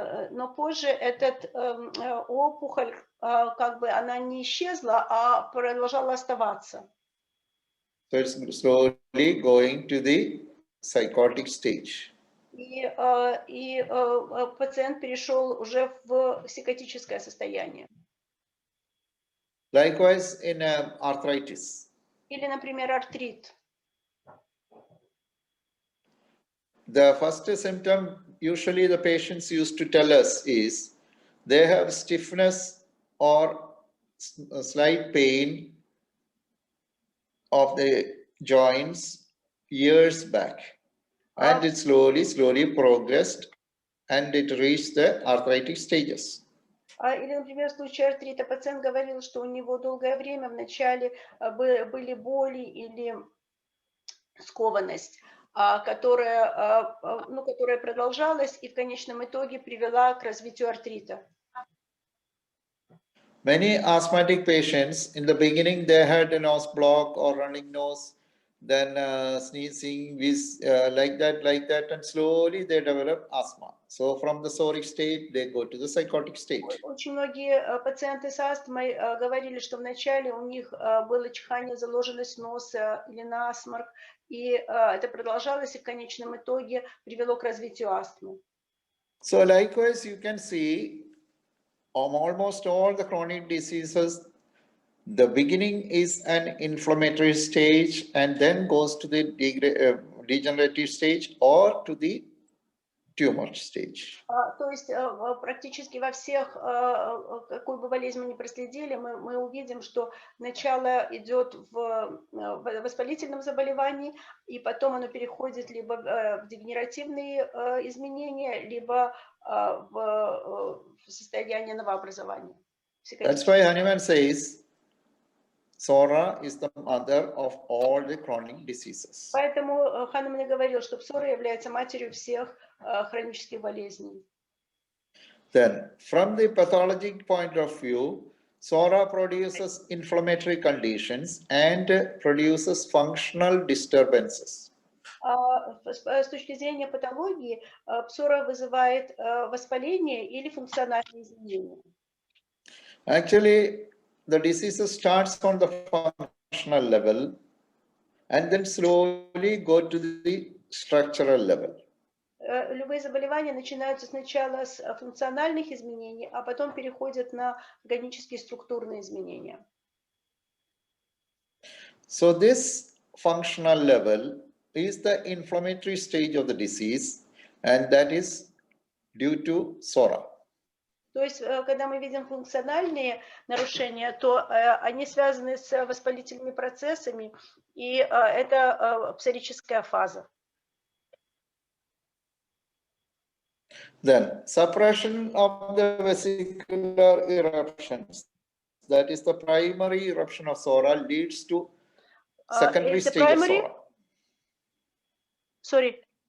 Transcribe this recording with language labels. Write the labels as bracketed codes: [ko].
[ru] Но позже этот опухоль, как бы она не исчезла, а продолжала оставаться. [en] So it's slowly going to the psychotic stage. [ru] И пациент перешел уже в психотическое состояние. [en] Likewise, in arthritis, [ru] Или, например, артрит. [en] the first symptom usually the patients used to tell us is they have stiffness or slight pain of the joints years back, and it slowly progressed and it reached the arthritic stages. [ru] Или, например, в случае артрита пациент говорил, что у него долгое время вначале были боли или скованность, которая продолжалась и в конечном итоге привела к развитию артрита. [en] Many asthmatic patients, in the beginning, they had a nose block or running nose, then sneezing, like that, and slowly they develop asthma. So from the soric state, they go to the psychotic state. [ru] Очень многие пациенты с астмой говорили, что вначале у них было чихание, заложенность носа или насморк, и это продолжалось и в конечном итоге привело к развитию астмы. [en] So likewise, you can see almost all the chronic diseases, the beginning is an inflammatory stage and then goes to the degenerative stage or to the tumor stage. [ru] То есть практически во всех, какую бы болезнь мы ни проследили, мы увидим, что начало идет в воспалительном заболевании, и потом оно переходит либо в дегенеративные изменения, либо в состояние новообразования. [en] That's why Hahnemann says psora is the mother of all the chronic diseases. [ru] Поэтому Ханеман говорил, что псора является матерью всех хронических болезней. [en] Then, from the pathologic point of view, psora produces inflammatory conditions and produces functional disturbances. [ru] С точки зрения патологии, псора вызывает воспаление или функциональные изменения. [en] Actually, the disease starts on the functional level and then slowly go to the structural level. [ru] Любые заболевания начинаются сначала с функциональных изменений, а потом переходят на органические структурные изменения. [en] So this functional level is the inflammatory stage of the disease, and that is due to psora. [ru] То есть, когда мы видим функциональные нарушения, то они связаны с воспалительными процессами, и это псорическая фаза. [en] Then suppression of the vesicular eruptions, that is the primary eruption of psora, leads to secondary stage of psora. Sorry.